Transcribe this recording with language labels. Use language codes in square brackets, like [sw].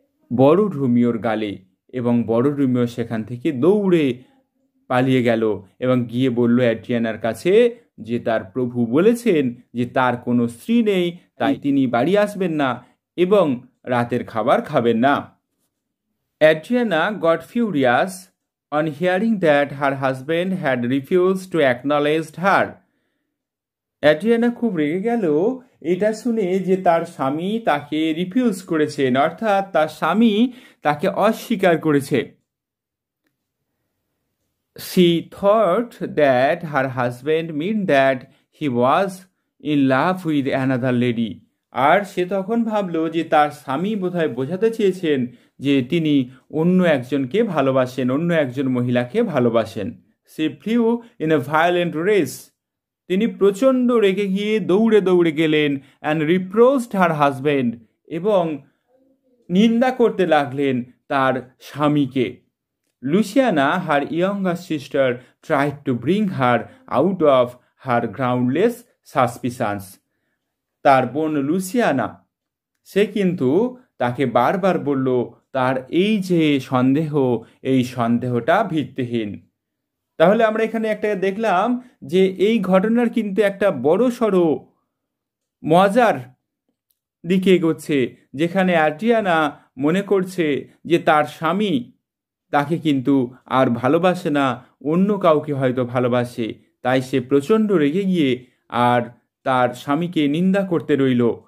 [bn] বড় ড্রোমিওর গালে, এবং বড় ড্রোমিও সেখান থেকে দৌড়ে পালিয়ে গেল এবং গিয়ে বলল অ্যাড্রিয়ানার কাছে যে তার প্রভু বলেছেন যে তার কোনো স্ত্রী নেই, তাই তিনি বাড়ি আসবেন না এবং রাতের খাবার খাবেন না। [en] Adriana got furious on hearing that her husband had refused to acknowledge her. [bn] Adriana খুব রেগে গেল এটা শুনে যে তার স্বামী তাকে রিফিউজ করেছেন, অর্থাৎ তার স্বামী তাকে অস্বীকার করেছে। [en] She thought that her husband meant that he was in love with another lady. [bn] আর সে তখন ভাবলো যে তার স্বামী বোধহয় বোঝাতে চেয়েছেন যে তিনি অন্য একজনকে ভালোবাসেন, অন্য একজন মহিলাকে ভালোবাসেন। [en] She flew in a violent race. [bn] তিনি প্রচণ্ড রেগে গিয়ে দৌড়ে দৌড়ে গেলেন [en] and reproached her husband, [bn] এবং নিন্দা করতে লাগলেন তার স্বামীকে। [en] Luciana, her younger sister, tried to bring her out of her groundless suspicions. [bn] তার বোন লুসিয়ানা সে কিন্তু তাকে বারবার বলল তার এই যে সন্দেহ, এই সন্দেহটা ভিত্তিহীন। তাহলে আমরা এখানে একটা দেখলাম যে এই ঘটনার কিন্তু একটা বড় সড়ো মজার দিকে এগোচ্ছে, যেখানে অ্যাড্রিয়ানা মনে করছে যে তার স্বামী তাকে কিন্তু আর ভালোবাসে না, অন্য কাউকে হয়তো ভালোবাসে, তাই সে প্রচণ্ড রেগে গিয়ে আর তার স্বামীকে নিন্দা করতে রইল।